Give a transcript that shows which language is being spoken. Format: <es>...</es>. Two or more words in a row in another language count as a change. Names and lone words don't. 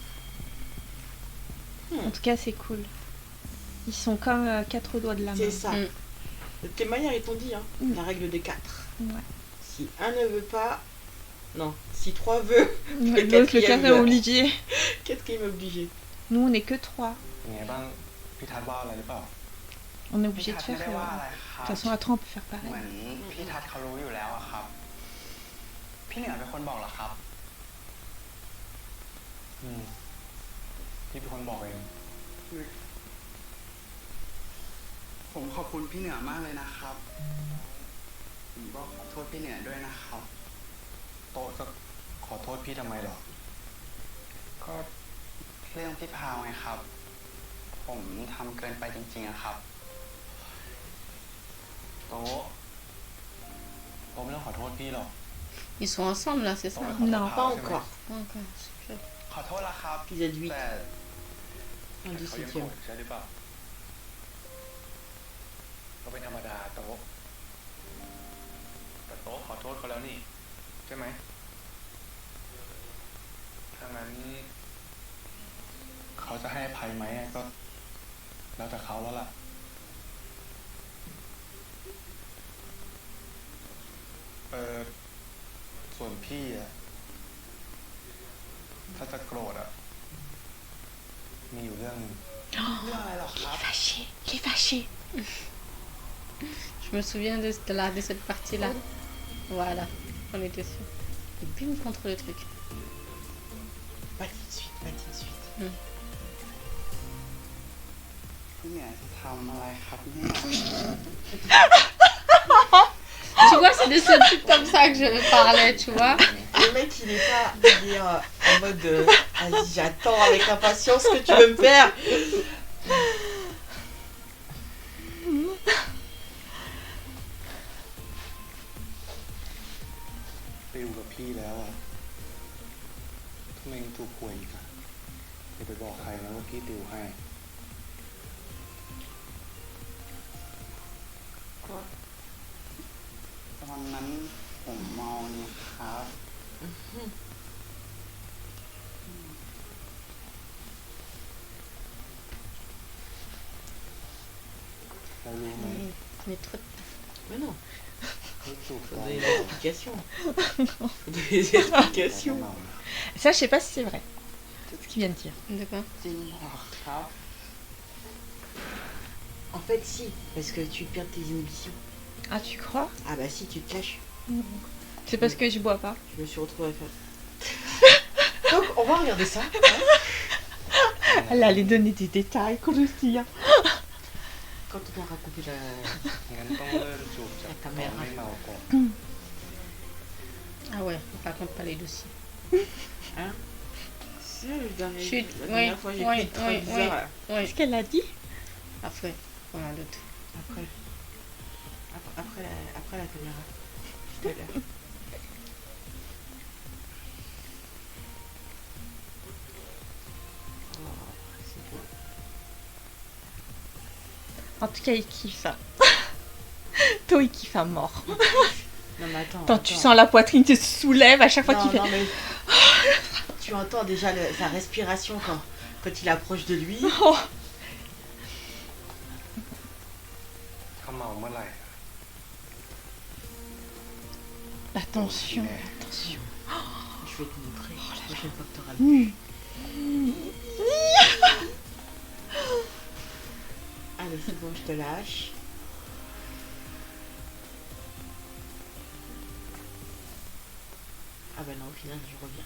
<fr>En tout cas, c'est cool. Ils sont comme 4 doigts de la main. C'est ça. Mm. De quelle manière ils t'ont dit, hein, Mm. la règle des 4. Ouais. Si un ne veut pas... Non, si 3 veut, L'autre, le quatrième, carré obligé. quatrième obligé. Nous, on n'est que 3.</fr> <th>ยังไงบ้างพี่ทัศน์ว่าอะไรหรือเปล่า</th> <fr>On est obligé</fr> <th>พี่</th> <fr>de</fr> <th>ทัศน์</th> <fr>faire...</fr> <th>ไม่ได้ว่าอะไรค</th> <fr>De</fr> <th>รับ</th> <fr>toute façon, à 3, on peut faire</fr> <th>เหมื</th> <fr>pareil.</fr> <th>อนพี่ทัศน์เขารู้อยู่แล้วอะครับ พี่เหนือเป็นคนบอกเหรอครับ พี่เป็นคนบอกเอง ผมขอบคุณพี่เหนือมากเลยนะครับ ผมก็ขอโทษพี่เหนือด้วยนะครับ โต๊ะจะขอโทษพี่ทำไมหรอ ก็เรื่องพี่พาวไงครับ ผมทำเกินไปจริงๆอะครับ โต๊ะ ผมไม่ต้องขอโทษพี่หรอก</th> <fr>Ils sont ensemble là, c'est ça? Non, Pas encore. Pas encore. Super.</fr> <th>ขอโทษละครับ</th> <fr>Épisode 8.</fr> <th>แต่</th> <fr>Un</fr> <th>เขายังโกร</th> <fr>17e.</fr> <th>ธใช่หรือเปล่าก็เป็นธรรมดาโต๊ะแต่โต๊ะขอโทษเขาแล้วนี่ใช่ไหม ถ้างั้นเขาจะให้อภัยไหมก็แล้วแต่เขาแล้วล่ะส่วนพี่อะถ้าจะโกรธอะมีอยู่เรื่องนึงเรื่องอะไรหรอครับ</th> <fr>Il est fâché. Je me souviens de cette partie-là. Voilà, on était sûr. Et bim contre le truc. Pas tout de suite, pas tout de suite.</fr> <th>เนี่ยจะทำอะไรครับเนี่ย</th> <fr>Tu vois, c'est de ce truc comme ça que je parlais, tu vois. Le mec, il est pas en mode vas-y, j'attends avec impatience ce que tu veux me faire.</fr> <th>ไปอยู่กับพี่แล้วอะทำไมยังถูกป่วยอีกอะอย่าไปบอกใครนะว่าพี่ติวให้ ก็ตอนนั้นผมเมานี่ครับ แล้วรู้ไหม</th> <fr>Mais trop. Mais non,</fr> <th>เขาสูบ</th> <fr>faut</fr> <th>ตอน</th> <fr>donner เ des explications. Faut donner des explications. Ça, je sais pas si c'est vrai. C'est ce qu'il vient de dire. D'accord.</fr> <th>จริงเหรอครับ</th> <fr>En fait, si, parce que tu perds tes inhibitions. Ah, tu crois? Ah bah si, tu te caches. C'est parce que je bois pas. Je me suis retrouvée à faire. Donc, on va regarder ça. Elle allait donner des détails, croustillants. Quand on aura coupé la...</fr> <th>งั้นต้องเริ่มสูบจากตอนไม่เมาก่อน</th> <fr>Ah ouais, par contre, pas les dossiers. Hein Si, le dernier, Chut, la dernière oui, fois, j'ai oui, pris très oui, bizarre. là. Oui, Qu'est-ce qu'elle a dit? après, rien d'autre. Après la caméra. Tout à l'heure. Oh, c'est beau. En tout cas, il kiffe ça. Toi, il kiffe à mort. Non mais attends. Quand tu sens la poitrine se soulève à chaque fois qu'il fait. Non, mais... tu entends déjà sa respiration quand il approche de lui. Oh.</fr> <th>เขาเมาเมื่อไหร่</th> <fr>La tension. Ouais. La tension. Je vais te montrer la prochaine fois que t'auras le Allez, c'est bon, je te lâche. Ah bah non, au final, je reviens.</fr>